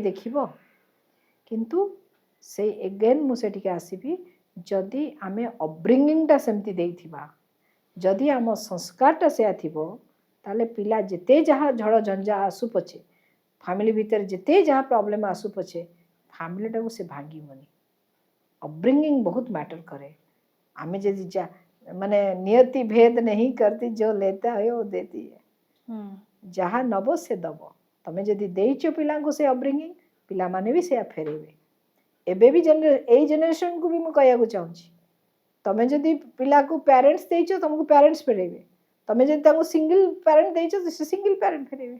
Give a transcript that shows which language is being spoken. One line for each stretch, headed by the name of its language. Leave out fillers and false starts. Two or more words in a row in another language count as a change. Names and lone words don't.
Odia: ଦେଖିବ କିନ୍ତୁ ସେଇ ଏଗେନ୍ ମୁଁ ସେଠିକି ଆସିବି ଯଦି ଆମେ ଅପବ୍ରିଙ୍ଗିଂଟା ସେମିତି ଦେଇଥିବା ଯଦି ଆମ ସଂସ୍କାରଟା ସେୟା ଥିବ ତାହେଲେ ପିଲା ଯେତେ ଯାହା ଝଡ଼ ଝଞ୍ଜା ଆସୁ ପଛେ ଫ୍ୟାମିଲି ଭିତରେ ଯେତେ ଯାହା ପ୍ରୋବ୍ଲେମ୍ ଆସୁ ପଛେ ଫ୍ୟାମିଲିଟାକୁ ସେ ଭାଙ୍ଗିବନି ଅପବ୍ରିଙ୍ଗିଂ ବହୁତ ମ୍ୟାଟର କରେ ଆମେ ଯଦି ମାନେ ନିୟତି ଭେଦ
Hindi: नहीं करती जो लेता है वो देती है
Odia: ଯାହା ନେବ ସେ ଦେବ ତମେ ଯଦି ଦେଇଛ ପିଲାଙ୍କୁ ସେ ଅପବ୍ରିଙ୍ଗିଂ ପିଲାମାନେ ବି ସେୟା ଫେରେଇବେ ଏବେ ବି ଏଇ ଜେନେରେସନ୍କୁ ବି ମୁଁ କହିବାକୁ ଚାହୁଁଛି ତମେ ଯଦି ପିଲାକୁ ପ୍ୟାରେଣ୍ଟସ୍ ଦେଇଛ ତମକୁ ପ୍ୟାରେଣ୍ଟସ୍ ଫେରେଇବେ ତମେ ଯଦି ତାଙ୍କୁ
English: single parent
Odia: ଦେଇଛ ସେ
English: single parent
Odia: ଫେରେଇବେ